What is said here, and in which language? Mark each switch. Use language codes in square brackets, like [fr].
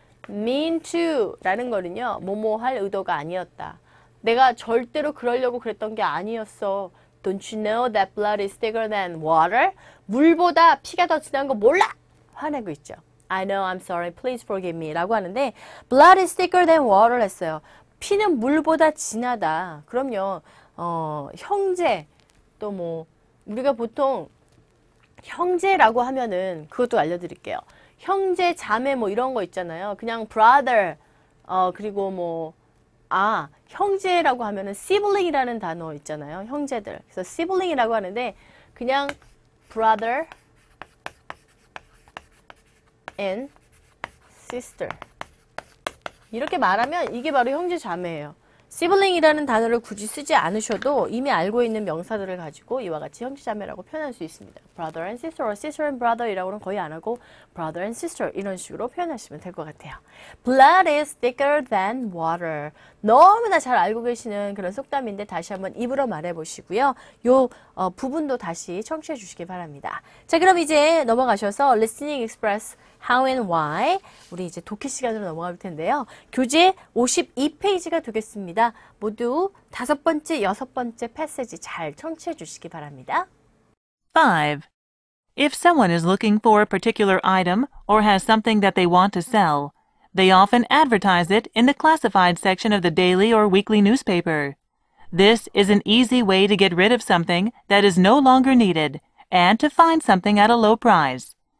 [ko] mean to 라는 거는요. 뭐뭐 할 의도가 아니었다. 내가 절대로 그러려고 그랬던 게 아니었어. [en] Don't you know that blood is thicker than water? [ko] 물보다 피가 더 진한 거 몰라? 화내고 있죠. [en] I know, I'm sorry, please forgive me [ko] 라고 하는데 [en] blood is thicker than water [ko] 했어요. 피는 물보다 진하다. 그럼요. 형제 또 뭐 우리가 보통 형제라고 하면은 그것도 알려드릴게요. 형제, 자매 뭐 이런 거 있잖아요. 그냥 brother 그리고 뭐 형제라고 하면은 sibling이라는 단어 있잖아요. 형제들. 그래서 sibling이라고 하는데 그냥 [en] brother and sister [ko] 이렇게 말하면 이게 바로 형제 자매예요. sibling이라는 단어를 굳이 쓰지 않으셔도 이미 알고 있는 명사들을 가지고 이와 같이 형제 자매라고 표현할 수 있습니다. [en] brother and sister, or sister and brother [ko] 이라고는 거의 안 하고 brother and sister 이런 식으로 표현하시면 될 것 같아요. [en] blood is thicker than water. [ko] 너무나 잘 알고 계시는 그런 속담인데 다시 한번 입으로 말해 보시고요. 요 부분도 다시 청취해 주시기 바랍니다. 자, 그럼 이제 넘어가셔서 listening express how and why 우리 이제 독해 시간으로 넘어갈 텐데요. 교재 52페이지가 되겠습니다. 모두 5번째, 6번째 패시지 잘 청취해 주시기 바랍니다. [en] 5. If someone is looking for a particular item or has something that they want to sell, they often advertise it in the classified section of the daily or weekly newspaper. This is an easy way to get rid of something that is no longer needed and to find something at a low price.